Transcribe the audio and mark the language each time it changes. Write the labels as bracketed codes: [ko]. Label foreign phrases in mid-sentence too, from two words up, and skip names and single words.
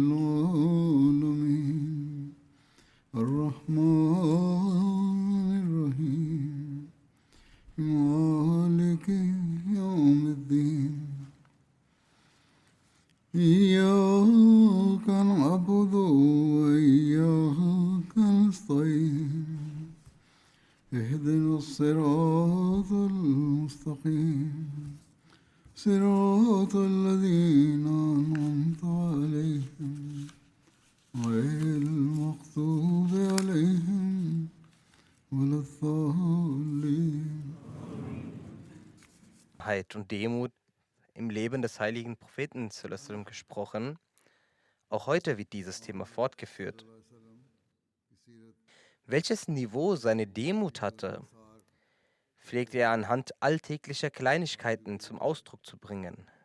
[ar] العالمين الرحمن الرحيم مالك يوم الدين إياك نعبد وإياك نستعين اهدنا الصراط المستقيم صراط الذين أنعمت عليهم غير المغضوب عليهم ولا الضالين. [de] Und Demut im Leben des heiligen Propheten sallallahu gesprochen. Auch heute wird dieses Thema fortgeführt. Welches Niveau seine Demut hatte, pflegte er anhand alltäglicher Kleinigkeiten zum Ausdruck zu bringen.